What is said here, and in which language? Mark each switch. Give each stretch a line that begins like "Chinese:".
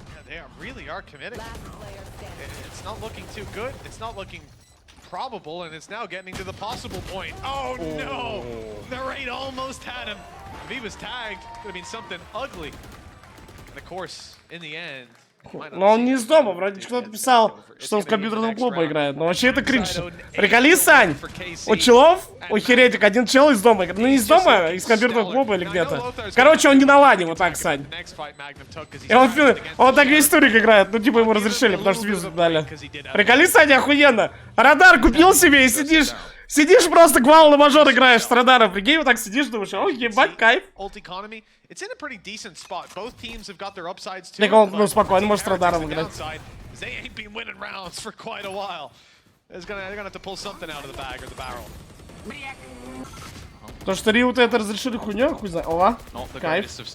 English: They really are committing. It's not looking too good. It's not looking probable, and it's now getting to the possible point. Oh no! The raid almost had him. If he was tagged, it would have been something ugly. And of course, in the end.
Russian: Но он не из дома, вроде кто-то писал, что он в компьютерном клубе играет. Но вообще это кринж. Приколи, Сань, у челов, у Heretic один чел из дома играет. Ну не из дома, а из компьютерного клуба или где-то. Короче, он не на лане, вот так, Сань. И он так весь турик играет, ну типа ему разрешили, потому что визу дали. Приколи, Сань, охуенно. Радар купил себе и сидишь просто гвал на мажор играешь с радаром. Прикинь, вот так сидишь, думаешь, о, ебать, кайф.
English: It's in a pretty decent spot. Both teams have got their upsides too.
Russian: Так он, ну, спокойно, может радаром играть.
English: They ain't been winning rounds for quite a while. They're gonna have to pull something out of the bag or the barrel.
Russian: То, что Риут это разрешили хуйню, хуй знает. О, кайф.